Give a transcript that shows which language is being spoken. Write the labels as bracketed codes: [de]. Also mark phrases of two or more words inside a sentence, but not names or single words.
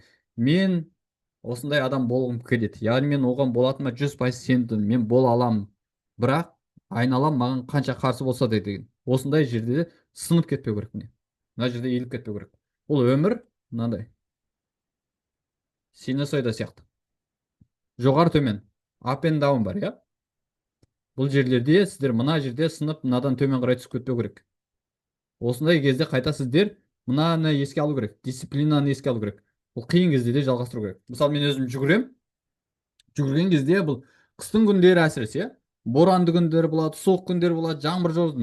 [kk] Мен осындай адам болғым келеді, яғни мен оған болатыныма 100% сендім, мен бола аламын, бірақ айналам маған қанша қарсы болса да деген осындай жерде сынып кетпеу керек. Міне мына жерде иіліп кетпеу керек. Ол өмір мынандай синусоида сияқты, жоғары төмен, [en] up and down [kk] бар, иә? Бұл жерлерде сіздер мына жерде сынып мынадан төмен қарай түсіп кетпеу керек. Осындай кезде қайта сіздер мынаны еске алу керек, дисциплинаны еске алу керек. Бұл қиын кезде де жалғастыру керек. Мысалы мен өзім жүгірген кезде бұл қыстың күндері әсіресе, иә, боранды күндер болады, суық күндер болады, жаңбыр жауады.